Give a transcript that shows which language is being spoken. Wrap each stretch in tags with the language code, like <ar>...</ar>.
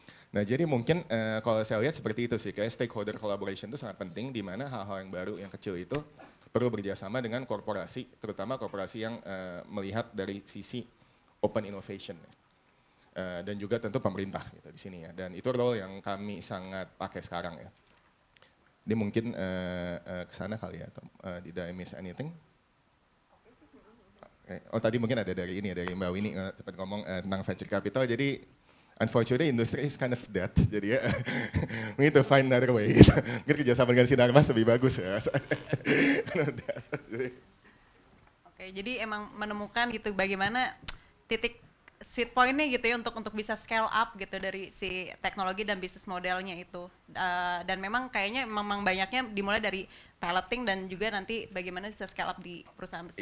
<id>Nah jadi mungkin kalau saya lihat seperti itu sih, kayak stakeholder collaboration itu sangat penting, di mana hal-hal yang baru, yang kecil itu perlu bekerjasama dengan korporasi, terutama korporasi yang melihat dari sisi open innovation. Dan juga tentu pemerintah gitu di sini ya. Dan itu role yang kami sangat pakai sekarang ya. Ini mungkin ke sana kali ya,</id> <en>did I miss anything?</en> <id>Oh tadi mungkin ada dari Mbak Winnie sempat ngomong tentang venture capital.</id> <en>Jadi unfortunately industry is kind of dead.</en> <id>Jadi ya</id> <en>we need to find another way.</en> <id>Mungkin kerjasama dengan Sinar Mas lebih bagus ya. Oke, jadi emang menemukan gitu bagaimana titik sweet point-nya gitu ya untuk bisa scale up gitu dari si teknologi dan bisnis modelnya itu. Dan memang kayaknya memang banyaknya dimulai dari piloting dan juga nanti bagaimana bisa scale up di perusahaan besar.</id>